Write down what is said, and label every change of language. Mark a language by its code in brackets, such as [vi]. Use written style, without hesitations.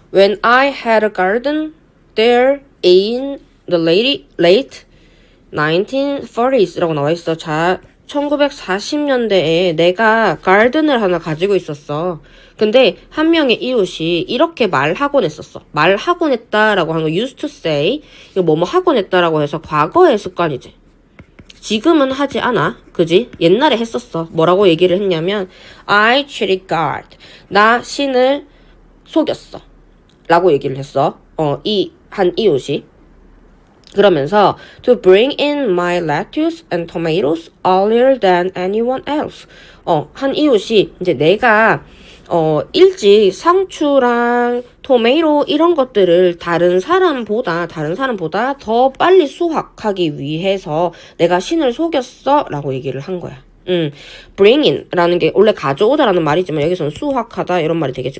[en] When I had a garden there in the late 1930s [ko] 라고 나와 있어. 자, 1940년대에 내가 가든을 하나 가지고 있었어. 근데 한 명의 이웃이 이렇게 말하곤 했었어. 말하곤 했다라고 하는 거 [en] used to say. [ko] 이거 뭐뭐 하곤 했다라고 해서 과거의 습관이지. 지금은 하지 않아. 그지? 옛날에 했었어. 뭐라고 얘기를 했냐면 [en] I cheated God. [ko] 나 신을 속였어. 라고 얘기를 했어. 한 이웃이. 그러면서 [en] to bring in my lettuce and tomatoes earlier than anyone else. [ko] 한 이웃이 이제 내가 일찍 상추랑 토마토 이런 것들을 다른 사람보다 더 빨리 수확하기 위해서 내가 신을 속였어 라고 얘기를 한 거야. bring in 라는 게 원래 가져오다 라는 말이지만 여기서는 수확하다 이런 말이 되겠지.